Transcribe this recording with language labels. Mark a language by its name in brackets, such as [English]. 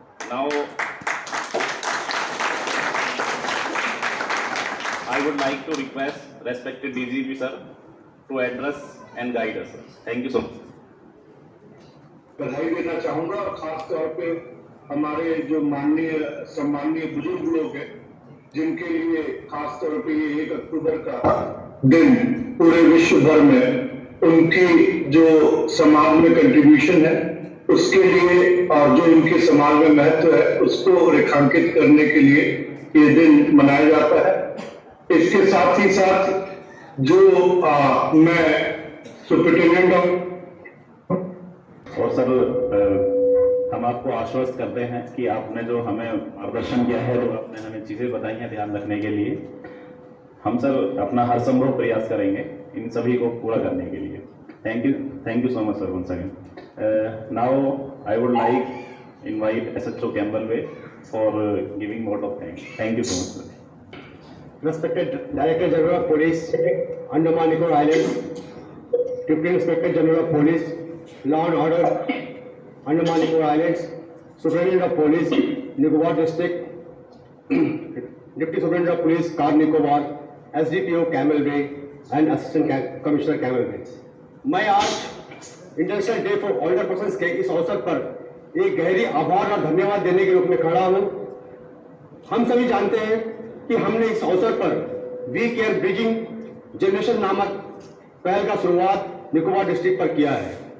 [English] Now, I would like to request respected DGP sir to address and guide us. Sir. Thank you so much. [Hindi] बधाई देना चाहूंगा, खास तौर पे हमारे जो माननीय सम्माननीय बुजुर्ग लोग हैं, जिनके लिए खास तौर पे ये 1 अक्टूबर का दिन पूरे विश्व भर में उनकी जो समाज में कंट्रीब्यूशन है उसके लिए और जो उनके समाज में महत्व है उसको रेखांकित करने के लिए ये दिन मनाया जाता है। इसके साथ ही साथ जो मैं सुपरिटेंडेंट और सर हम आपको आश्वस्त करते हैं कि आपने जो हमें मार्गदर्शन किया है, जो आपने हमें चीज़ें बताई हैं ध्यान रखने के लिए, हम सर अपना हर संभव प्रयास करेंगे इन सभी को पूरा करने के लिए। [English] Thank you so much sir once again. Now I would like invite SHO Campbellway for giving vote of thanks. Thank you so much sir. Respected Director General of Police, Andaman Nicobar Islands, Deputy Inspector General of Police, Law and Order, Andaman Nicobar Islands, Superintendent of Police, Nicobar District, Deputy Superintendent of Police, Car Nicobar, SDPO Camel Bay and Assistant Commissioner Camel Bay. [Hindi] मैं आज international day for older persons के इस अवसर पर एक गहरी आभार और धन्यवाद देने के रूप में खड़ा हूं। हम सभी जानते हैं कि हमने इस अवसर पर वी केयर ब्रिजिंग जनरेशन नामक पहल का शुरुआत निकोबार डिस्ट्रिक्ट पर किया है।